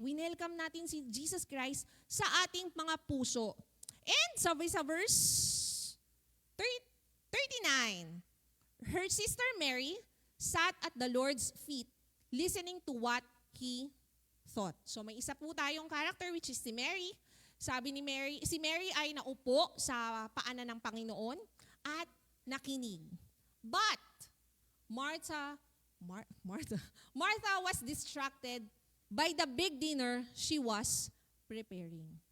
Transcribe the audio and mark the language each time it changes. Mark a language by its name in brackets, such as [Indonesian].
[Filipino] Winelcome natin si Jesus Christ sa ating mga puso. [English] And [Filipino] sabi sa [English] verse 39, her sister Mary sat at the Lord's feet, listening to what he thought. [Filipino] So may isa po tayong character [English] which is [Filipino] si Mary. Sabi ni Mary, si Mary ay naupo sa paanan ng Panginoon at nakinig. [English] But Martha was distracted by the big dinner she was preparing.